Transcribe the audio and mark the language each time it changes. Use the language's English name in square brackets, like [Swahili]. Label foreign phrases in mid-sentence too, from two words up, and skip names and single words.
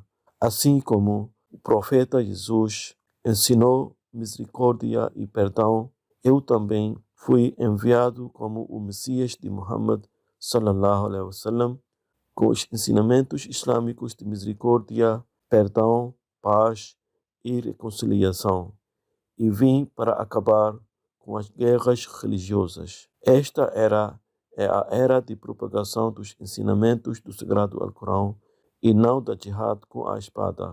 [Portuguese] Assim como o profeta Jesus ensinou misericórdia e perdão, eu também fui enviado como o Messias de Muhammad [Arabic] صلى الله عليه وسلم, [Portuguese] com os ensinamentos islâmicos de misericórdia, perdão, paz e reconciliação. E vim para acabar com as guerras religiosas. Esta é a era de propagação dos ensinamentos do Sagrado Alcorão e não da jihad com a espada.